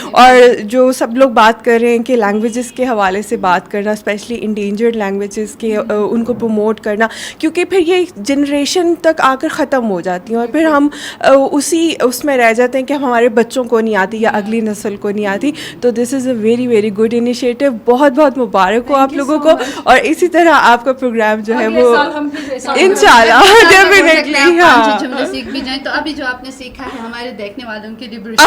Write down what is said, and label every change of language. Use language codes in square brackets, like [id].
[ur] اور جو سب لوگ بات کر رہے ہیں کہ لینگویجز کے حوالے سے بات کرنا, اسپیشلی انڈینجرڈ لینگویجز کے ان کو پروموٹ کرنا, کیونکہ پھر یہ جنریشن تک آ کر ختم ہو جاتی ہیں اور پھر ہم اس میں رہ جاتے ہیں کہ ہمارے بچوں کو نہیں آتی یا اگلی نسل کو نہیں آتی. [en] تو this is a very very good initiative. [ur] بہت بہت مبارک ہو آپ لوگوں کو, اور اسی طرح آپ کا پروگرام جو ہے وہ انشاءاللہ ڈیفینیٹلی. ہاں جملے سیکھ بھی جائیں. تو ابھی جو آپ نے سیکھا ہے ہمارے دیکھنے والوں کے لیے